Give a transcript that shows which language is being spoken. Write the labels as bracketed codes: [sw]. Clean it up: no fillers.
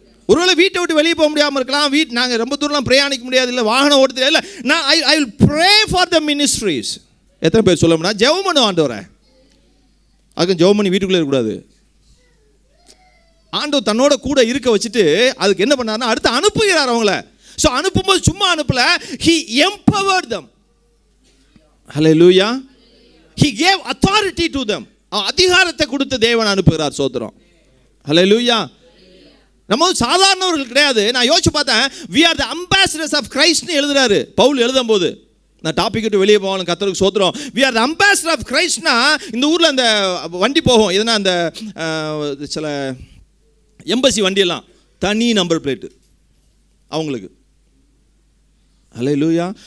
[ta] ஒருவேளை வீட்டை விட்டு வெளியே போக முடியாமல் இருக்கலாம், நாங்கள் ரொம்ப தூரம்லாம் பிரயாணிக்க முடியாது, இல்லை வாகனம் ஓடுறது இல்லை, நான் [en] I will pray for the ministries. [ta] எத்தனை பேர் சொல்லணும்னா ஜெபம் பண்ணுவோம் ஆண்டவரை. அதுக்கு ஜெபம் பண்ணி வீட்டுக்குள்ளே இருக்கக்கூடாது. ஆண்டவர் தன்னோட கூட இருக்க வச்சுட்டு அதுக்கு என்ன பண்ணாருன்னா அடுத்து அனுப்புகிறார் அவங்கள. ஸோ அனுப்பும்போது சும்மா அனுப்பல, [en] he empowered them. Hallelujah. He gave authority to them. [ta] அதிகாரத்தை கொடுத்து தேவன் அனுப்புகிறார், சோத்திரம். Hallelujah. நம்ம சாதாரணவர்கள் கிடையாது. நான் யோசிச்சு பார்த்தேன், [en] we are the ambassadors of Christ [ta] னு எழுதுறாரு பவுல் எழுதும்போது. நான் டாபிக் விட்டு வெளியே போகணும், கர்த்தருக்கு சோத்திரம். [en] we are the ambassador of Christ [ta] னா இந்த ஊரில் அந்த வண்டி போகும், எதுனா அந்த சில எம்பசி வண்டியெல்லாம் தனி நம்பர் பிளேட்டு அவங்களுக்கு. ஹல்லேலூயா.